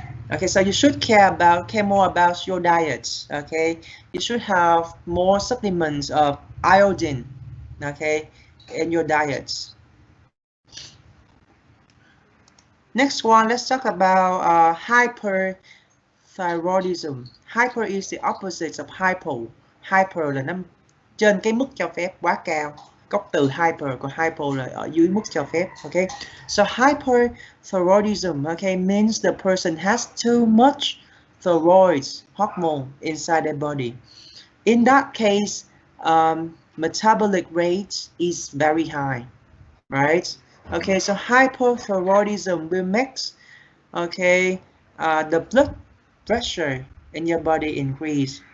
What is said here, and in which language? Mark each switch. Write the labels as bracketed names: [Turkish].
[English] Okay, so you should care more about your diet. Okay, you should have more supplements of iodine, okay, in your diets. Next one, let's talk about hyperthyroidism. Hyper is the opposite of hypo. [Vietnamese] Hyper là nằm trên cái mức cho phép, quá cao. Gốc từ hyper, còn hypo là ở dưới mức cho phép. [English] Okay, so hyperthyroidism, okay, means the person has too much thyroid hormone inside their body. In that case, metabolic rate is very high, right? Okay, so hypothyroidism will make, okay, the blood pressure in your body increase.